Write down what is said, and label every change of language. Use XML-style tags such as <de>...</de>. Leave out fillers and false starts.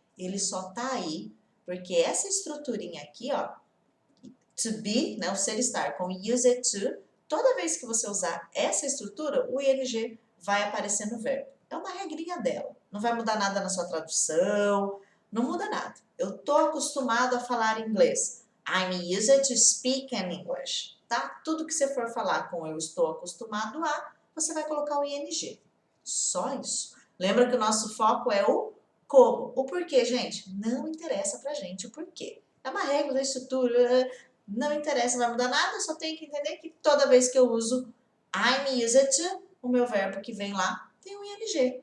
<pt>Ele só está aí porque essa estruturinha aqui, ó, to be, né, o ser estar com used to, toda vez que você usar essa estrutura, o ING vai aparecer no verbo. É uma regrinha dela. Não vai mudar nada na sua tradução, não muda nada. Eu tô acostumado a falar inglês.</pt> <en>I'm used to speak in English, tá?</en> <pt>Tudo que você for falar com eu estou acostumado a, você vai colocar o ING. Só isso. Lembra que o nosso foco é o como. O porquê, gente? Não interessa pra gente o porquê. É uma regra da estrutura, não interessa, não vai mudar nada, só tem que entender que toda vez que eu uso</pt> <en>I'm used to,</en> <pt>o meu verbo que vem lá tem um ING.</pt>